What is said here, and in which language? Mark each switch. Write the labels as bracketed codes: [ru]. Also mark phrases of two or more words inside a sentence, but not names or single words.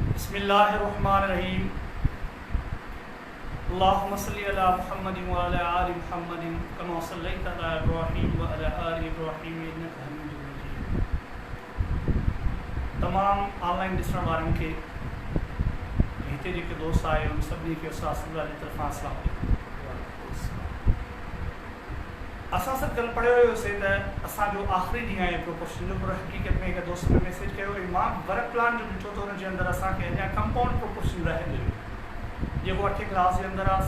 [ar] بسم الله الرحمن الرحيم۔ اللهم صل على محمد وعلى آل محمد كما صليت على إبراهيم وعلى آل إبراهيم إنك حميد مجيد. [sd] तमाम ऑनलाइन ॾिसण वारनि खे हिते जेके दोस्त आए उन सभिनी खे उस्ताद जी तरफ़ां [ar] السلام عليكم. [sd] असां सभु कल्ह पढ़ियो हुयोसीं त असांजो आख़िरी ॾींहुं आहे प्रोपोर्शन जो, पर हक़ीक़त में हिकु दोस्त में मैसेज कयो हुई मां [en] work plan [sd] जो ॾिठो त हुनजे अंदरि असांखे अञा [en] compound proportion [sd] रहंदो हुयो, जेको 8 क्लास जे अंदरि आहे।